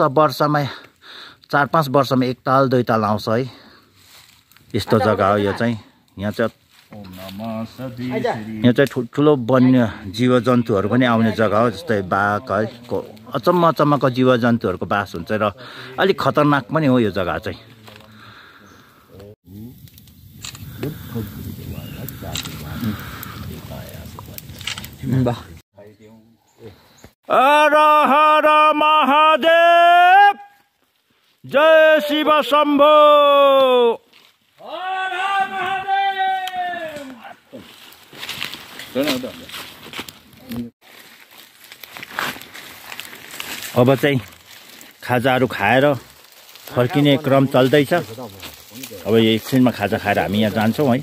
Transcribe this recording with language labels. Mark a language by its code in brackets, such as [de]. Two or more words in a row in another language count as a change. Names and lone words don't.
[ne] वर्षमा 4-5 वर्षमा एकताल 2 ताल आउँछ है। यस्तो जग्गा हो यो चाहिँ। यहाँ चाहिँ ठुल्ठुलो वन्य जीवजन्तुहरू पनि आउने जग्गा हो। जस्तै बाघ है, अचम्मको जीवजन्तुहरूको बास हुन्छ र अलिक खतरनाक पनि हो यो जग्गा चाहिँ। [hi] हर हर महादेव, जय शिव शम्भो। [ne] अब चाहिँ खाजाहरू खाएर फर्किने क्रम चल्दैछ। अब यो एकछिनमा खाजा खाएर हामी यहाँ जान्छौँ है।